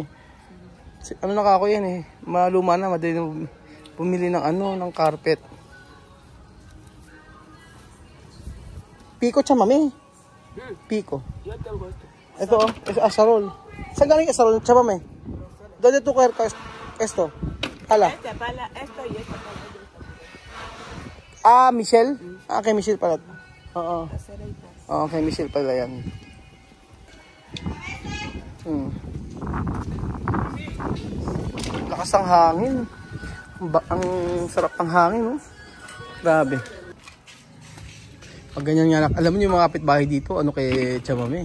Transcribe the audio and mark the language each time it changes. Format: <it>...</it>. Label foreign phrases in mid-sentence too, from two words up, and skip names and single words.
<tl>Ano na ako yan eh. Maluma na, madali na pumili ng ng carpet. Pico, Chamami. Pico. Ito, asarol. Saan galing asarol, Chamami?</tl> <es>¿Dónde tú coger esto? Pala. Esto y esto.</es> <tl>Ah, Michelle? Ah, kay Michelle pala. Oo. Oo, kay Michelle pala yan. Lakas ang hangin. Ang sarap ng hangin, no? Grabe. Pag ganyan nga, alam mo yung mga kapitbahay dito, ano kay Chamame?</tl>